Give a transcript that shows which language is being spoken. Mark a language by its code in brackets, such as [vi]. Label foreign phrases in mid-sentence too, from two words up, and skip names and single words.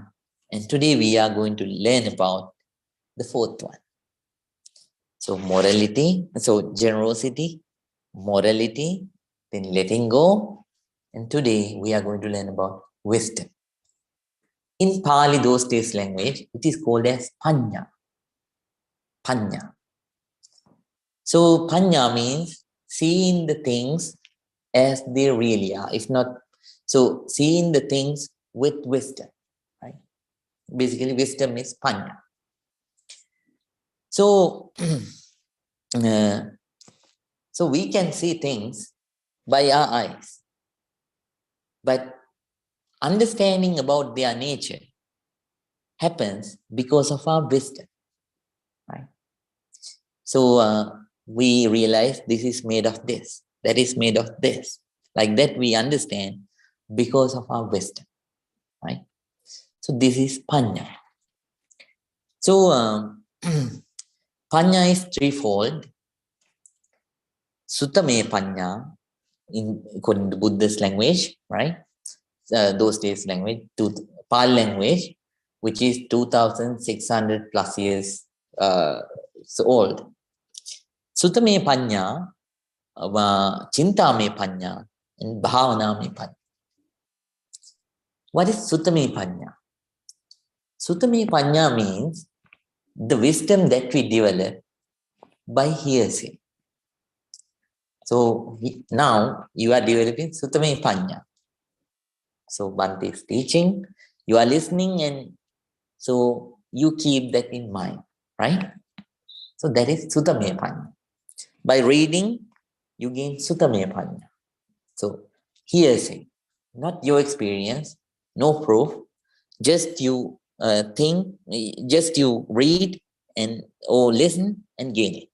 [en] And today we are going to learn about the fourth one. So morality, so generosity, morality, then letting go. And today we are going to learn about wisdom. In Pali, those days language, it is called as panya. Panya. So panya means seeing the things as they really are. If not, so seeing the things with wisdom. Right? Basically, wisdom is panya. So, so we can see things by our eyes, but understanding about their nature happens because of our wisdom. Right? So we realize this is made of this, that is made of this. Like that we understand because of our wisdom. Right? So this is panya. So panya is threefold. [pi] Sutame panya, [en] in according to Buddhist language, right? Those days language, to Pali language, which is 2,600 plus years so old. [pi] Sutame panya, chintame panya, and bhavaname panya. [en] What is [pi] sutame panya? Sutame panya [en] means the wisdom that we develop by hearsay. So now you are developing [pi] sutame panya. [en] So Bhante is teaching, you are listening, and so you keep that in mind, right? So that is [pi] sutame panya. [en] By reading, you gain [pi] sutame panya. [en] So hearsay, not your experience, no proof, just you think, just you read and or listen and gain it.